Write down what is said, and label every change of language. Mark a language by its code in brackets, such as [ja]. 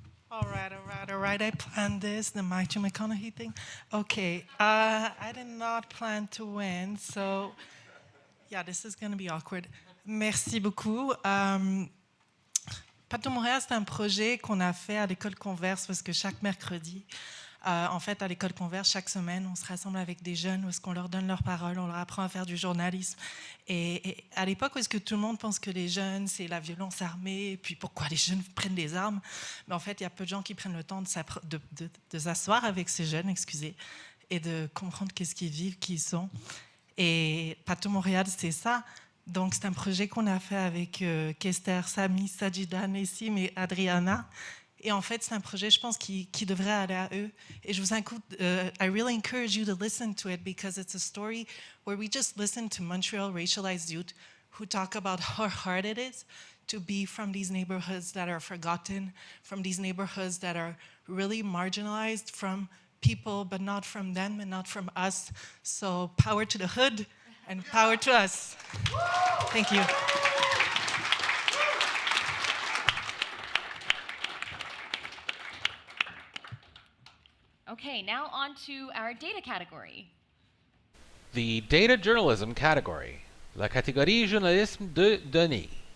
[en] All right. I planned this, the Matthew McConaughey thing. Okay, I did not plan to win, so yeah, this is going to be awkward. [fr] Merci beaucoup. Pato Montréal, c'est un projet qu'on a fait à l'école Converse parce que chaque mercredi, en fait, à l'école Converse, chaque semaine, on se rassemble avec des jeunes où est-ce qu'on leur donne leur parole, on leur apprend à faire du journalisme. Et à l'époque où est-ce que tout le monde pense que les jeunes, c'est la violence armée, et puis pourquoi les jeunes prennent des armes, mais en fait, il y a peu de gens qui prennent le temps de s'asseoir avec ces jeunes, et de comprendre qu'est-ce qu'ils vivent, qui ils sont. Et Pato Montréal, c'est ça. Donc, c'est un projet qu'on a fait avec Kester, Samy, Sajida, Nessim et Adriana. Et en fait, c'est un projet, je pense, qui devrait aller à eux. Et je vous incite, [en] I really encourage you to listen to it because it's a story where we just listen to Montreal racialized youth who talk about how hard it is to be from these neighborhoods that are forgotten, from these neighborhoods that are really marginalized from people, but not from them and not from us. So power to the hood and power to us. Thank you. Okay, now on to our data category. The data journalism category. [fr] La catégorie journalisme de données.